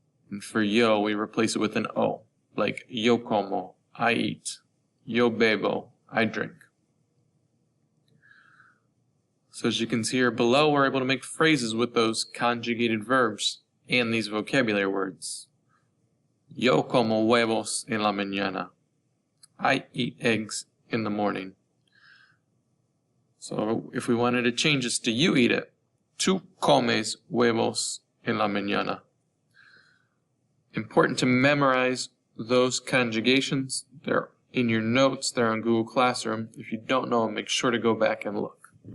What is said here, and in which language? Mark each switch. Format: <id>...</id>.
<en>And for yo, we replace it with an O, like</en> <es>yo como,</es> <en>I eat,</en> <es>yo bebo,</es> <en>I drink. So as you can see here below, we're able to make phrases with those conjugated verbs and these vocabulary words.</en> <es>Yo como huevos en la mañana.</es> <en>I eat eggs in the morning. So if we wanted to change this to you eat it,</en> <es>tú comes huevos en la mañana.</es> <en>Important to memorize those conjugations. They're in your notes, they're on Google Classroom. If you don't know them, make sure to go back and look.</en>